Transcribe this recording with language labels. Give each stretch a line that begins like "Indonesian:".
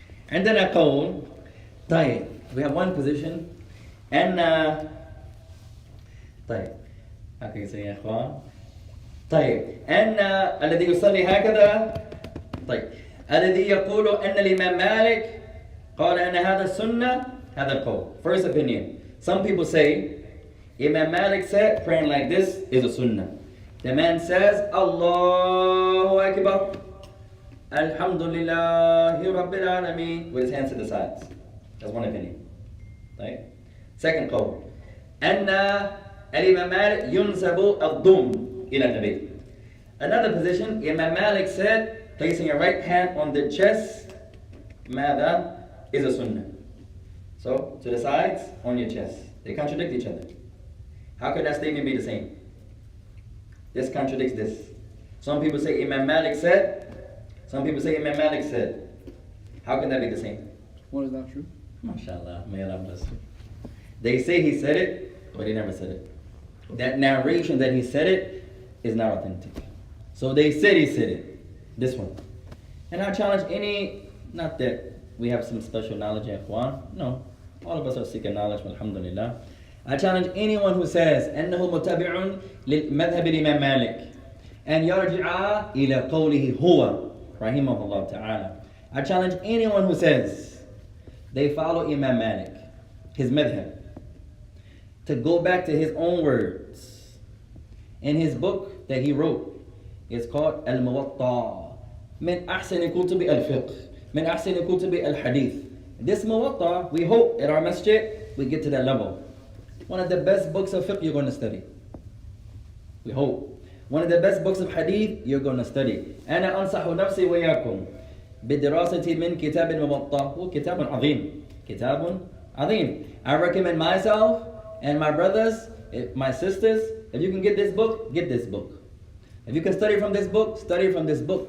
Arabic: عندنا قول, طيب,
English: we have one position.
Arabic: أن طيب هكذا
English: say
Arabic: يا إخوان. طيب أن الذي يصلي هكذا. طيب الذي يقول أن الإمام مالك قال أن هذا السنة. هذا القول.
English: First opinion. Some people say Imam Malik said praying like this is a sunnah. The man says Allahu Akbar Alhamdulillahi Rabbil Alameen with his hands to the sides. That's one opinion. Right?
Arabic: Second قول أن الإمام مالك ينسب الضم إلى النبي.
English: Another position, Imam Malik said placing your right hand on the chest ماذا is a sunnah. So to the sides on your chest. They contradict each other. How could that statement be the same? This contradicts this. Some people say Imam Malik said. Some people say Imam Malik said. How can that be the same? One is not true. MashaAllah, may Allah bless you. They say he said it, but he never said it. That narration that he said it is not authentic. So they said he said it. This one. And I challenge any, not that we have some special knowledge in Ikhwan. No. All of us are seeking knowledge, alhamdulillah. I challenge anyone who says
Arabic: أنه متبع لمذهب الإمام مالك أن يرجع إلى قوله هو رحمه الله تعالى.
English: I challenge anyone who says they follow Imam Malik, his madhab, to go back to his own words. In his book that he wrote, it's called Al-Muwatta
Arabic: من أحسن كتب الفقه من أحسن كتب الحديث.
English: This Muwatta, we hope at our masjid we get to that level. One of the best books of fiqh you're going to study. We hope. One of the best books of hadith you're going to study.
Arabic: أنا أنصح نفسي وياكم بدراسة من كتاب الموطأ. هو كتاب عظيم. كتاب عظيم.
English: I recommend myself and my brothers, my sisters, if you can get this book, get this book. If you can study from this book, study from this book.